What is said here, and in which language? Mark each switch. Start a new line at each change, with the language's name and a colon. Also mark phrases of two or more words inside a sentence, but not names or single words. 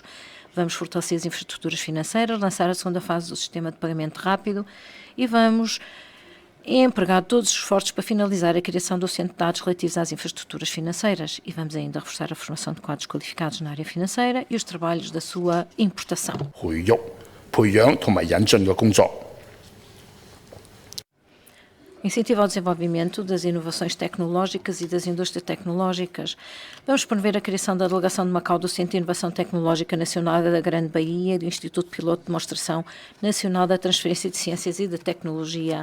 Portuguese: Vamos fortalecer as infraestruturas financeiras, lançar a segunda fase do sistema de pagamento rápido e vamos empregar todos os esforços para finalizar a criação do centro de dados relativos às infraestruturas financeiras e vamos ainda reforçar a formação de quadros qualificados na área financeira e os trabalhos da sua importação.
Cantonese: 培育、培養同埋引進嘅工作。
Portuguese: Incentivo ao desenvolvimento das inovações tecnológicas e das indústrias tecnológicas. Vamos promover a criação da Delegação de Macau do Centro de Inovação Tecnológica Nacional da Grande Bahia e do Instituto Piloto de Demonstração Nacional da Transferência de Ciências e de Tecnologia.